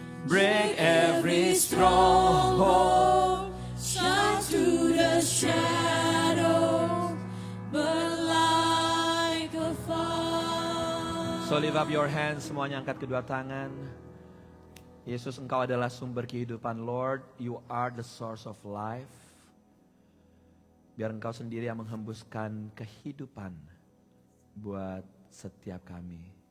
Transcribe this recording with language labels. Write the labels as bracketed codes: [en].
[en] Break every stronghold. Shine through the shadow, burn like a fire. So lift up your hands, [id] semuanya angkat kedua tangan. Yesus, Engkau adalah sumber kehidupan, Lord. [en] You are the source of life. [id] Biar Engkau sendiri yang menghembuskan kehidupan buat setiap kami.